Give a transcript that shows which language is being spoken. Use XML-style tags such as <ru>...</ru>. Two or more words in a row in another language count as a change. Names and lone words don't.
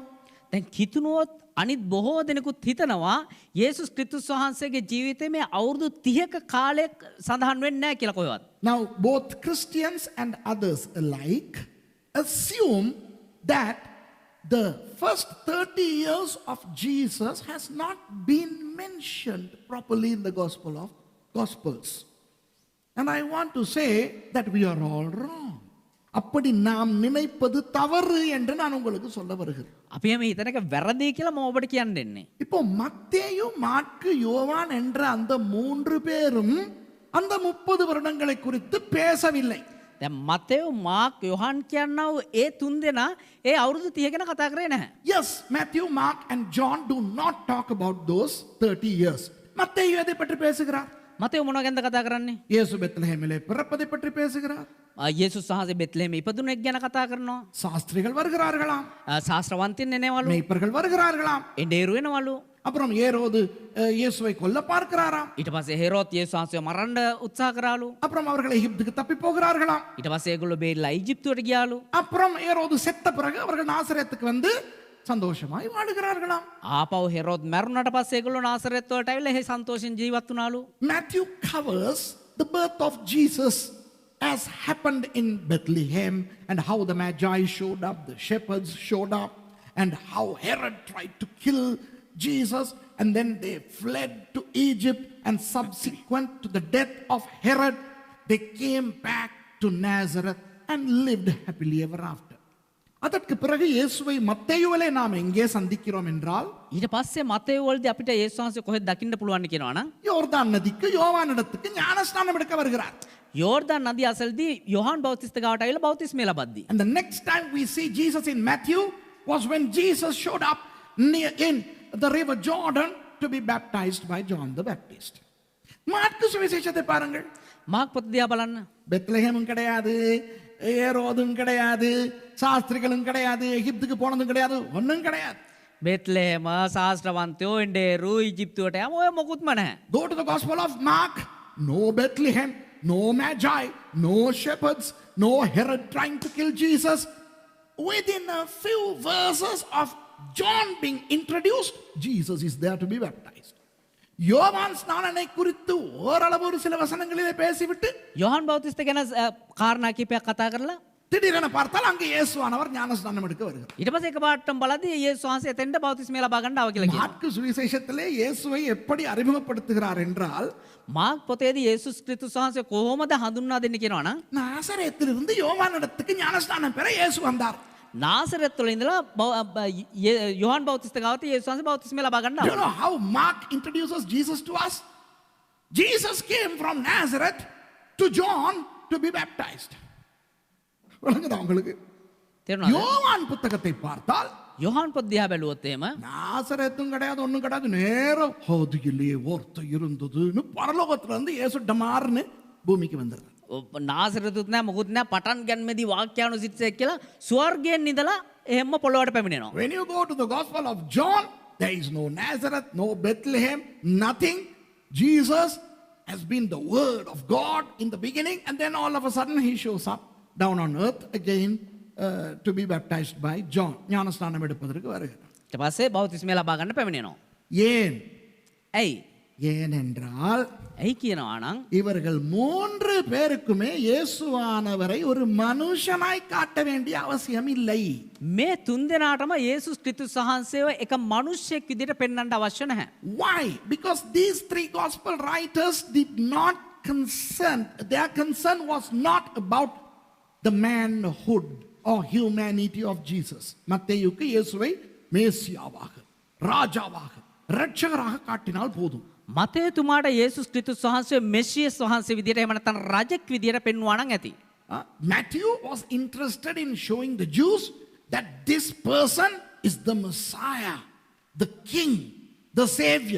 <si>දැන් කිතුනොත් අනිත් බොහෝ දෙනෙකුත් හිතනවා යේසුස් ක්‍රිස්තුස් වහන්සේගේ ජීවිතේ මේ අවුරුදු 30ක කාලයක් සඳහන් වෙන්නේ නැහැ කියලා කොහෙවත්.</si> <en>Now both Christians and others alike assume that the first 30 years of Jesus has not been mentioned properly in the Gospels. And I want to say that we are all wrong.</en> <ta>அப்படி நாம் நினைப்பது தவறு என்று நான் உங்களுக்கு சொல்ல வருகிறேன்.</ta> <si>අපි මේ හිතන එක වැරදි කියලා මම ඔබට කියන්න දෙන්නේ.</si> <ta>இப்போ மத்தேயு மாற்கு யோவான் என்ற அந்த 3 பேரும் அந்த 30 வருடங்களை குறித்து பேசவில்லை.</ta> <si>දැන් මතෙව් මාක් යොහන් කියනව ඒ තුන්දෙනා ඒ අවුරුදු 30 ගැන කතා කරේ නැහැ.</si> <en>Yes, Matthew, Mark and John do not talk about those 30 years.</en> <ta>மத்தேயு எதை பற்றி பேசுகிறார்?</ta> <si>මතෙව් මොනවා ගැනද කතා කරන්නේ?</si> <ta>இயேசு பெத்லஹேமிலே பிறப்பதை பற்றி பேசுகிறார்.</ta> <si>යේසුස් වහන්සේ බෙත්ලෙහෙම ඉපදුණෙක් ගැන කතා කරනවා.</si> <ta>சாஸ்திரிகள் வருகிறார்களாம்,</ta> <si>ශාස්ත්‍රවන්තින් එනවලු,</si> <ta>மேய்ப்பர்கள் வருகிறார்களாம்.</ta> <si>එඬේරු එනවලු.</si> <ta>அப்புறம் ஏரோது இயேசுவை கொல்ல பார்க்கிறாராம்.</ta> <si>ඊට පස්සේ හෙරෝත් යේසුස් වහන්සේව මරන්න උත්සාහ කරාලු.</si> <ta>அப்புறம் அவர்கள் எகிப்துக்கு தப்பி போகிறார்களாம்.</ta> <si>ඊට පස්සේ ඒගොල්ලෝ බේරිලා ඊජිප්තුවට ගියාලු.</si> <ta>அப்புறம் ஏரோது செத்த பிறகு அவர்கள் நாசரேத்துக்கு வந்து சந்தோஷமாய் வாழுகிறார்களாம்.</ta> <si>ආපහු හෙරෝත් මැරුණාට පස්සේ ඒගොල්ලෝ නාසරෙත් වලට ඇවිල්ලා ඒ සන්තෝෂෙන් ජීවත් වුණාලු.</si> <en>Matthew covers the birth of Jesus as happened in Bethlehem and how the Magi showed up, the shepherds showed up, and how Herod tried to kill Jesus, and then they fled to Egypt, and subsequent to the death of Herod, they came back to Nazareth and lived happily ever after.</en> <ta>அதற்கு பிறகு இயேசுவை மத்தேயுவிலே நாம் எங்கே சந்திக்கிறோம் என்றால்,</ta> <si>ඊට පස්සේ මතෙව් වලදී අපිට යේසුස් වහන්සේ කොහෙද දකින්න පුළුවන් කියනවා නම්</si> <ta>யோர்தான் நதிக்கு யோவானிடத்துக்கு ஞானஸ்நானம் எடுக்க வருகிறார்.</ta> <si>යෝර්දාන් නදිය අසලදී යොහන් බෞතිස්ත ගාවට ඇවිල්ලා බෞතිස්මය ලබද්දී.</si> <en>And the next time we see Jesus in Matthew was when Jesus showed up in the river Jordan to be baptized by John the Baptist.</en> <ta>மாற்கு சுவிசேஷத்தை பாருங்கள்.</ta> <si>මාක් පොත දිහා බලන්න.</si> <ta>பெத்லஹேமும் கிடையாது, ஏரோதும் கிடையாது, சாஸ்திரிகளும் கிடையாது, எகிப்துக்கு போனதும் கிடையாது, ஒன்றும் கிடையாது.</ta> <si>බෙත්ලෙහෙම ශාස්ත්‍රවන්තයෝ එඬේරු ඊජිප්තුවට යම ඔය මොකුත්ම නැහැ.</si> <en>Go to the Gospel of Mark, no Bethlehem, no Magi, no shepherds, no Herod trying to kill Jesus. Within a few verses of John being introduced, Jesus is there to be baptized.</en> <ta>யோவான் ஸ்நானனை குறித்து ஓரளவு ஒரு சில வசனங்களிலே பேசிவிட்டு</ta> <si>යොහන් බෞතිස්ත ගැන කාරණා කිහිපයක් කතා කරලා</si> <ta>திடீரென பார்த்தால் அங்கே இயேசுவானவர் ஞானஸ்நானம் எடுக்க வருகிறார்.</ta> <si>ඊට පස්සේ එකපාරටම බලද්දී යේසුස් වහන්සේ එතෙන්ට බෞතිස්මය ලබා ගන්න ආව කියලා කියනවා.</si> <ta>மாற்கு சுவிசேஷத்திலே இயேசுவை எப்படி அறிமுகப்படுத்துகிறார் என்றால்,</ta> <si>මාක් පොතේදී යේසුස් ක්‍රිස්තුස් වහන්සේ කොහොමද හඳුන්වා දෙන්නේ කියනවා නම්</si> <ta>நாசரேத்திலிருந்து யோவானிடத்துக்கு ஞானஸ்நானம் பெற இயேசு வந்தார்.</ta> <si>නාසරෙත් වල ඉඳලා යොහන් බෞතිස්ත ගාවට යේසුස් වහන්සේ බෞතිස්මය ලබා ගන්න</si> <en>Do you</en> <si>ආවා.</si> <en>know how Mark introduces Jesus to us? Jesus came from Nazareth to John to be baptized.</en> <ta>விளங்குதா உங்களுக்கு?</ta> <si>තේරුණාද?</si> <ta>யோவான் புத்தகத்தை பார்த்தால்</ta> <si>යොහන් පොත් දිහා බැලුවොත් එහෙම</si> <ta>நாசரேத்தும் கிடையாது, ஒண்ணும் கிடையாது, நேரம் ஹோதியிலே ஒருத்த இருந்ததுன்னு பரலோகத்துல இருந்து இயேசு டமார்னு பூமிக்கு வந்துடுறார்.</ta> <si>නාසරෙතුත් නැහැ මොකුත් නැහැ පටන් ගන්මේදී වාක්‍යානුසිතයක් කියලා ස්වර්ගයෙන් ඉඳලා එහෙම්ම පොළොවට පැමිණෙනවා.</si> <en>When you go to the Gospel of John, there is no Nazareth, no Bethlehem, nothing. Jesus has been the Word of God in the beginning, and then all of a sudden he shows up down on earth again to be baptized by John.</en> <ta>ஞானஸ்நானம் எடுப்பதற்கு வருகிறார்.</ta> <si>ඊට පස්සේ බෞතිස්මය ලබා ගන්න පැමිණෙනවා.</si> <ta>ஏன்?</ta> <si>ඇයි?</si> <ta>ஏனென்றால்</ta> <si>ඇයි කියනවා නම්</si> <ta>இவர்கள் 3 பேருக்குமே இயேசுவானவரை ஒரு மனுஷனாய் காட்ட வேண்டிய அவசியம் இல்லை.</ta> <si>මේ තුන්දෙනාටම යේසුස් ක්‍රිස්තුස් වහන්සේව එක මිනිස්සෙක් විදිහට පෙන්වන්න අවශ්‍ය නැහැ.</si> <en>Why? Because these 3 gospel writers did not concern, their concern was not about the manhood or humanity of Jesus.</en> <ta>மத்தேயுக்கு இயேசுவை மேசியாவாக, ராஜாவாக, இரட்சகராக காட்டினால் போதும்.</ta> <si>මතේතුමාට යේසුස් ක්‍රිස්තුස් වහන්සේ මෙසියස් වහන්සේ විදිහට එහෙම නැත්නම් රජෙක් විදිහට පෙන්වුවා නම් ඇති.</si> <en>Matthew was interested in showing the Jews that this person is the Messiah, the King, the Savior.</en>